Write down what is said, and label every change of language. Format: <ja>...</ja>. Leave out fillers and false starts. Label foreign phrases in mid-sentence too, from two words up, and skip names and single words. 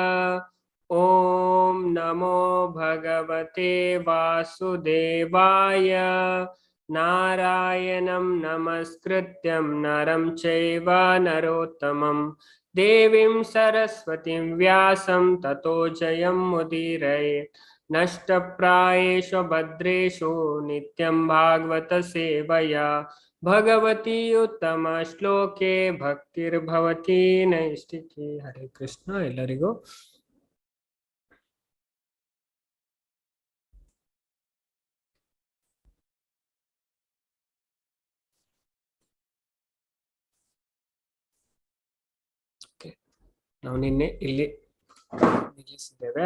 <sa>ಓಂ ನಮೋ ಭಗವತೆ ವಾಸುದೇವಾಯ. ನಾರಾಯಣಂ ನಮಸ್ಕೃತ್ಯಂ ನರಂ ಚೈವ ನರೋತ್ತಮಂ ದೇವೀಂ ಸರಸ್ವತಿಂ ವ್ಯಾಸಂ ತತೋ ಜಯಂ ಮುದೀರಯೇತ್. ನಷ್ಟಪ್ರಾಯೇಷು ಭದ್ರೇಷು ನಿತ್ಯಂ ಭಾಗವತ ಸೇವಯಾ ಭಗವತಿ ಉತ್ತಮ ಶ್ಲೋಕೆ ಭಕ್ತಿರ್ಭವತಿ ನೈಷ್ಠಿಕಿ. ಹರೇ ಕೃಷ್ಣ.</sa> <kn>ಎಲ್ಲರಿಗೂ ನಾವು ನಿನ್ನೆ ಇಲ್ಲಿ ನಿಲ್ಲಿಸಿದ್ದೇವೆ.</kn>